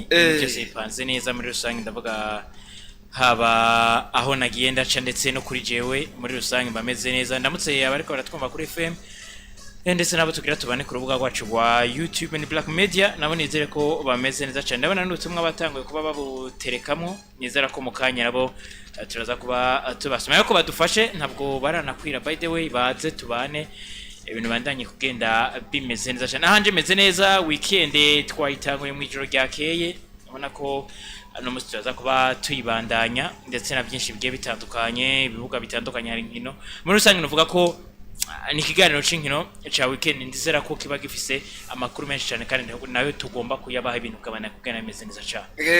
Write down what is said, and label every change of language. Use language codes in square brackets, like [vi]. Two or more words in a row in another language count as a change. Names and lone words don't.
[rn] Byose bipanze neza muri rusange, ndavuga haba aho nagiye ndaca ndetse no kuri jewe muri rusange bameze neza. Ndamutse abariko baratwumva kuri FM ndetse nabo tugira tubane ku rubuga rwacu rwa YouTube ni Black Media. Nabo nizere ko bameze neza cyane. Ndabona n'ubutumwa batanguye kuba babuterekamo, nizera ko mukanya nabo turaza kuba tubasoma yuko badufashe, ntabwo baranakwira. [en] By the way, [rn] baze tubane ibintu bandanye kugenda bimeze neza cyane. Ahanje meze neza, weekend twayitanguye mu ijoro ryakeye. Ubona ko no musi turaza kuba tuyibandanya ndetse na byinshi bigiye bitandukanye, ibibuga bitandukanye hari nkino. Muri rusange nuvuga ko ni kiganiro c'inkino ca weekend, ndizera ko kiba gifise amakuru menshi cyane kandi nayo tugomba kuyabaha ibintu kabana kugana bimeze neza cyane.